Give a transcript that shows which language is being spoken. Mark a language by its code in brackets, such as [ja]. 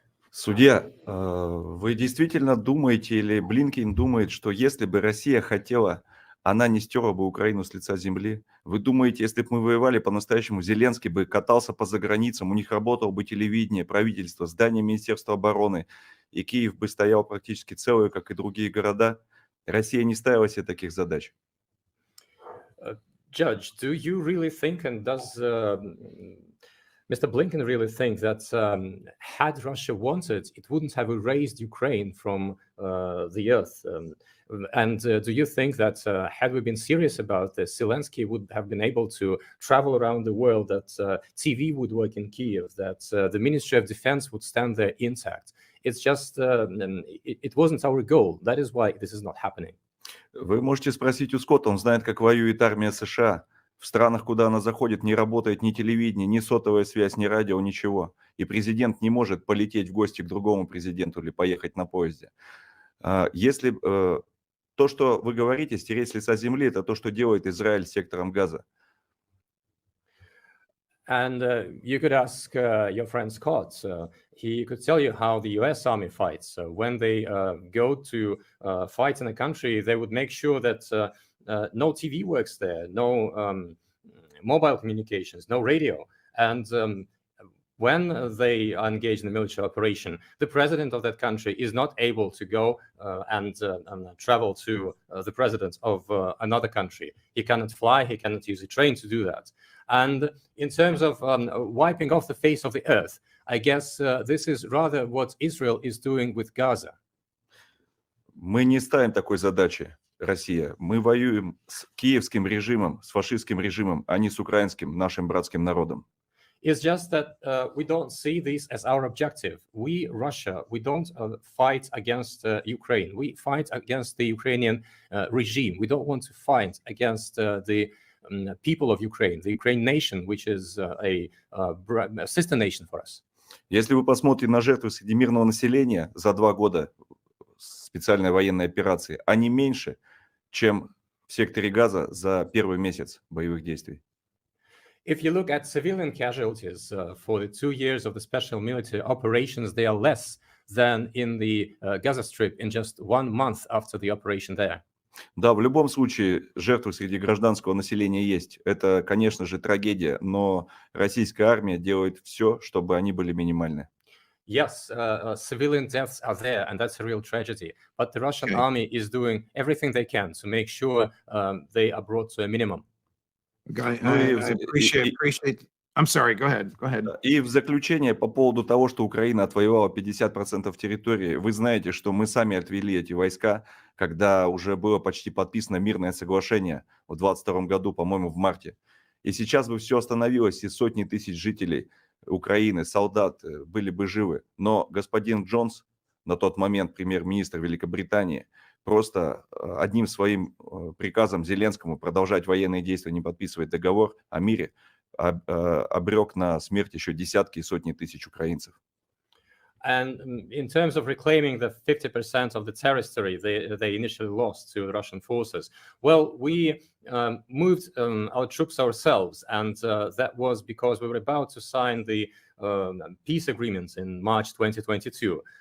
[ru] Судья, вы действительно думаете, или Блинкен думает, что если бы Россия хотела, она не стерла бы Украину с лица земли? Вы думаете, если бы мы воевали по-настоящему, Зеленский бы катался по заграницам, у них работало бы телевидение, правительство, здание Министерства обороны, и Киев бы стоял практически целый, как и другие города? Россия не ставила себе таких задач. [en] Judge, do you really think, and does Mr. Blinken really think that had Russia wanted, it wouldn't have erased Ukraine from the earth? And do you think that had we been serious about this, Zelensky would have been able to travel around the world, that TV would work in Kiev, that the Ministry of Defense would stand there intact? It's just, it wasn't our goal. That is why this is not happening. [ru] Вы можете спросить у Скотта, он знает, как воюет армия США. В странах, куда она заходит, не работает ни телевидение, ни сотовая связь, ни радио, ничего. И президент не может полететь в гости к другому президенту или поехать на поезде. Если то, что вы говорите, стереть с лица земли, это то, что делает Израиль с сектором Газа. [en] And you could ask your friend Scott. He could tell you how the U.S. Army fights. When they go to fight in a country, they would make sure that no TV works there, no mobile communications, no radio. And when they are engaged in a military operation, the president of that country is not able to go and travel to the president of another country. He cannot fly, he cannot use a train to do that. And in terms of wiping off the face of the earth, I guess this is rather what Israel is doing with Gaza. [ru] Мы не ставим такой задачи, Россия. Мы воюем с киевским режимом, с фашистским режимом, а не с украинским, нашим братским народом. [en] It's just that we don't see this as our objective. We, Russia, we don't fight against Ukraine. We fight against the Ukrainian regime. We don't want to fight against the people of Ukraine, the Ukraine nation, which is a sister nation for us. [ru] Если вы посмотрите на жертвы среди мирного населения за 2 года специальной военной операции, они меньше, чем в секторе Газа за первый месяц боевых действий. [en] If you look at civilian casualties for the 2 years of the special military operations, they are less than in the Gaza Strip in just 1 month after the operation there. [ru] Да, в любом случае жертвы среди гражданского населения есть. Это, конечно же, трагедия, но российская армия делает все, чтобы они были минимальны. [en] Yes, civilian deaths are there, and that's a real tragedy. But the Russian army is doing everything they can to make sure they are brought to a minimum. I appreciate. I'm sorry. Go ahead. [ru] И в заключение по поводу того, что Украина отвоевала 50% территории, вы знаете, что мы сами отвели эти войска, когда уже было почти подписано мирное соглашение в 2022 году, по-моему, в марте. И сейчас бы все остановилось, и сотни тысяч жителей Украины, солдат были бы живы. Но господин Джонс, на тот момент премьер-министр Великобритании, просто одним своим приказом Зеленскому продолжать военные действия, не подписывать договор о мире, обрек на смерть еще десятки и сотни тысяч украинцев. [en] And in terms of reclaiming the 50% of the territory they initially lost to the Russian forces, well, we moved our troops ourselves, and that was because we were about to sign the peace agreements in March 2022.